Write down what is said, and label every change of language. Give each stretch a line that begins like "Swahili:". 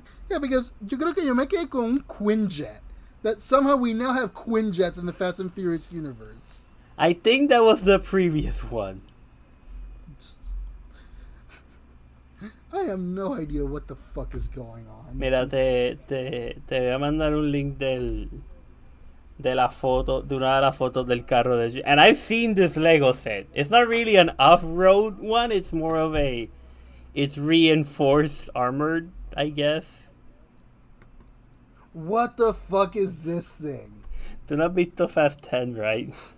English: Yeah, because
Spanish: yo creo que yo me quedé con un Quinjet.
English: That somehow we now have Quinjets in the Fast and Furious universe. I think that was the previous one. I have no idea what the fuck is going on.
Spanish: Mira, te voy a mandar un link de una de las fotos del carro de...
English: And I've seen this Lego set. It's not really an off-road one. It's more of it's reinforced armored, I guess. What the fuck is this thing?
Spanish: Tú no has visto Fast 10, right?